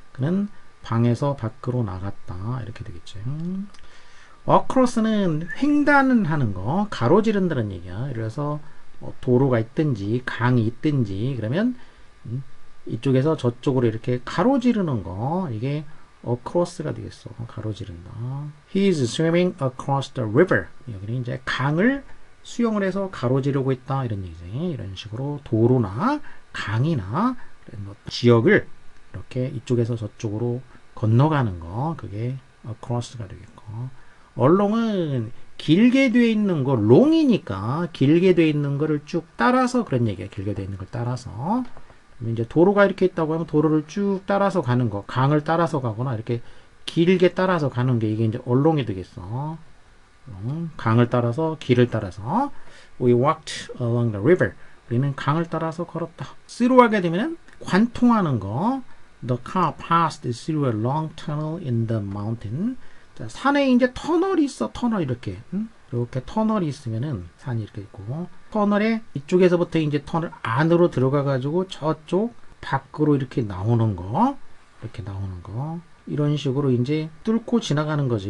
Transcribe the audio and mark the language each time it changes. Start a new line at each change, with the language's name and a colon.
Korean: 그는 방에서 밖으로 나갔다. 이렇게 되겠죠. across는 횡단하는 거, 가로지른다는 얘기야. 그래서 도로가 있든지 강이 있든지 그러면 이쪽에서 저쪽으로 이렇게 가로지르는 거, 이게 across가 되겠어. 가로지른다.
English: He is swimming across the river.
Korean: 여기는 이제 강을 수영을 해서 가로지르고 있다. 이런 얘기지. 이런 식으로 도로나 강이나 뭐 지역을 이렇게 이쪽에서 저쪽으로 건너가는 거, 그게 across가 되겠고. along은 길게 돼 있는 거, long이니까 길게 돼 있는 거를 쭉 따라서 그런 얘기야. 길게 돼 있는 걸 따라서. 이제 도로가 이렇게 있다고 하면 도로를 쭉 따라서 가는 거, 강을 따라서 가거나 이렇게 길게 따라서 가는 게 이게 이제 along이 되겠어. 강을 따라서, 길을 따라서.
English: We walked along the river.
Korean: 우리는 강을 따라서 걸었다. through 하게 되면 관통하는 거.
English: The car passed through a long tunnel in the mountain.
Korean: 자, 산에 이제 터널이 있어. 터널 이렇게. 이렇게 터널이 있으면은 산이 이렇게 있고, 터널에 이쪽에서부터 이제 터널 안으로 들어가 가지고 저쪽 밖으로 이렇게 나오는 거, 이렇게 나오는 거, 이런 식으로 이제 뚫고 지나가는 거지.